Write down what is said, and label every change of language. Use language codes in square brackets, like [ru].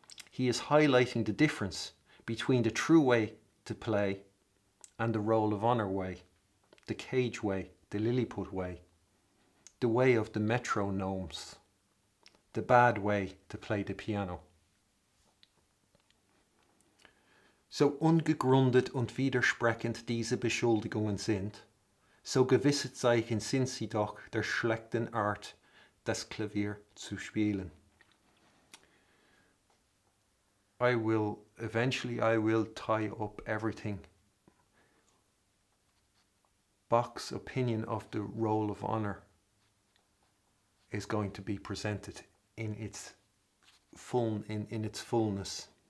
[en] He is highlighting the difference between the true way to play and the Roll of Honour way, the cage way, the Lilliput way, the way of the metronomes, the bad way to play the piano. [de] So ungegründet und widersprechend diese Beschuldigungen sind, so gewisset Zeichen sind sie doch der schlechten Art, das Klavier zu spielen. [en] Eventually I will tie up everything. Bach's opinion of the Roll of Honour is going to be presented in its fullness.